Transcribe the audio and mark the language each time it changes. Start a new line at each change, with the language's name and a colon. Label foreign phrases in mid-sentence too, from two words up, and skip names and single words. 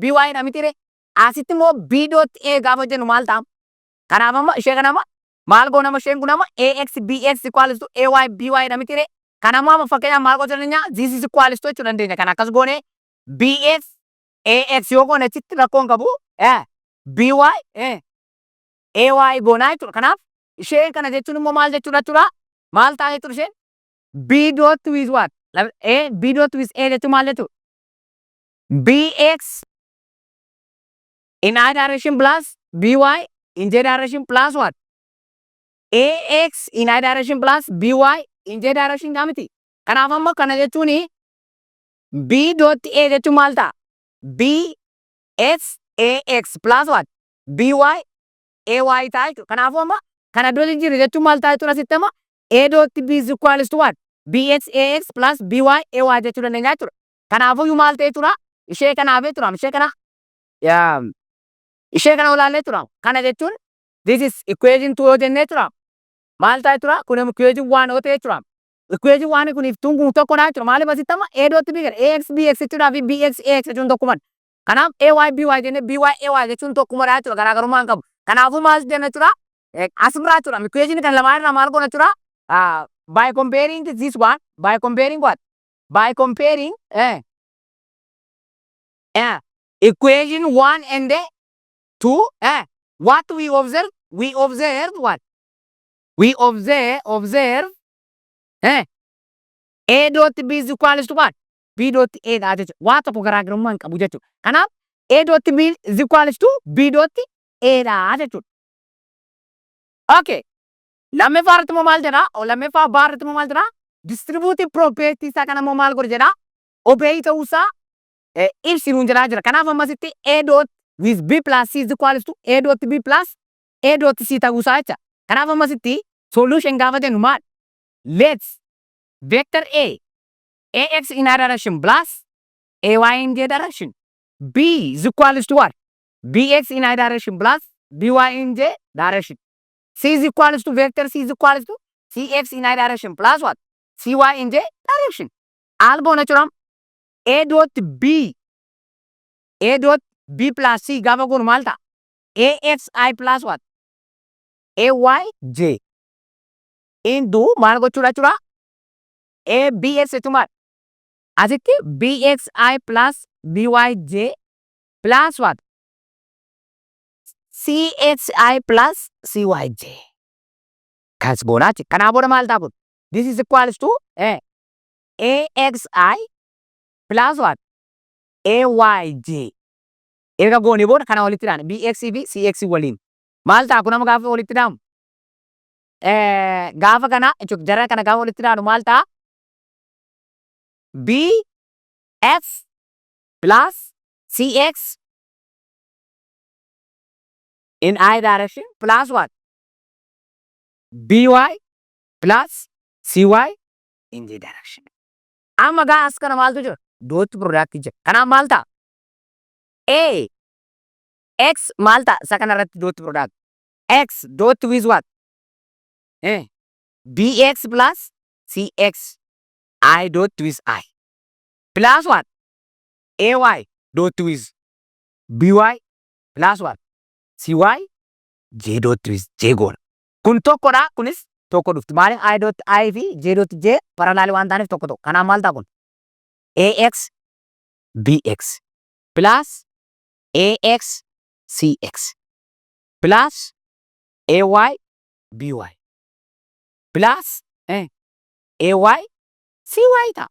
Oromo: BY dha miti. Asitti immoo B dot A gaafa jennu maal ta'a? Kanaaf amma ishee kana maal goona amma isheen kun amma AX BX
English: equals to
Oromo: AY BY dha miti. Kana amma fakkeenyaaf maal goona jenna
English: this is equals to
Oromo: jechuu dandeenya. Kana akkas goone BX AX yoo goone achitti rakkoon qabu BY AY goonaa jechuudha. Kanaaf isheen kana jechuun immoo maal jechuudha jechuudha? Maal ta'a jechuudha isheen?
English: B dot with what? B dot with A
Oromo: jechuun maal jechuudha?
English: BX in I direction plus BY in J direction plus what? AX in I direction plus BY in J direction
Oromo: dha miti. Kanaaf amma kana jechuun B dot A jechuun maal ta'a? BX AX
English: plus what?
Oromo: BY AY ta'a jechuudha. Kanaafuu amma kana iddoo jijjiirre jechuun maal ta'a jechuudha asitti amma
English: A dot B is equals to what?
Oromo: BX AX plus BY AY jechuu dandeenya jechuudha. Kanaafuu maal ta'e jechuudha? Ishee kanaaf jechuudha. Ishee kana olaallee jechuudha. Kana jechuun
English: this is equation 2
Oromo: yoo jennee jechuudha. Maal ta'a jechuudha? Kun equation 1 yoo ta'e jechuudha. Equation 1 kun iftuun kun tokkodha jechuudha. Maaliif asitti amma A dot B gara AX BX jechuudhaa fi BX AX jechuun tokkumadha. Kanaaf AY BY jennee BY AY jechuun tokkumadha jechuudha. Garaagarummaa hin qabu. Kanaafuu maal jenna jechuudha? Asirraa jechuudha. Equation kan lamaan irraa maal goona jechuudha?
English: By comparing this one, by comparing what? By comparing equation 1 and 2, what we observe? We observe what? We observe A dot B is equals to what?
Oromo: B dot A dha jechuudha. Waa tokko garaagarummaa hin qabu jechuudha.
English: Kanaaf A dot B is equals to B dot A
Oromo: dha jechuudha.
English: Okay.
Oromo: Lammaffaa irratti immoo maal jedhaa? Lammaffaa baa irratti immoo maal jedhaa?
English: distributive property
Oromo: isaa kana immoo maal godhe jedhaa obey ta'uusaa ibsinuun jedhaa jira. Kanaaf ammasitti
English: A dot with B plus C is equals to A dot B plus A dot C
Oromo: ta'uusaa jecha. Kanaaf ammasitti solution gaafa jennu maal?
English: Let's vector A AX in I direction plus AY in J direction. B is equals to what? BX in I direction plus BY in J direction. C is equals to vector C is equals to CX in I direction plus what?
Oromo: CY
English: in J direction.
Oromo: Albo naturam A dot B plus C gaafa goonu maal ta'a? AXI
English: plus what?
Oromo: AYJ into maal gochuudha jechuudha? ABX jechuun maal?
English: Asitti BXI plus BYJ plus what? CXI plus CYJ.
Oromo: Kas goonaati. Kanaa booda maal ta'a kun?
English: This is equals to AXI plus what? AYJ.
Oromo: Erga goonee booda kana walitti hidhaan BX fi CX waliin. Maal ta'a kun amma gaafa walitti hidhamu? Gaafa kana jechuudha jara kana gaafa walitti hidhaanu maal ta'a?
English: BF plus CX in I direction plus what? BY plus CY in J direction.
Oromo: Amma gaa as kana maaltu jira?
English: Dot product
Oromo: jira. Kanaaf maal ta'a? A X maal ta'a? Isa kanarratti
English: dot product. X dot with what? BX plus CX I dot with I plus what? AY dot with BY plus what? CY J dot with J goona.
Oromo: Kun tokkodha kunis tokko dhufti. Maaliif I dot I fi J dot J parallel waan ta'aniif tokko tokko. Kanaaf maal ta'a kun?
English: AX BX plus AX CX plus AY BY plus AY CY ta'a.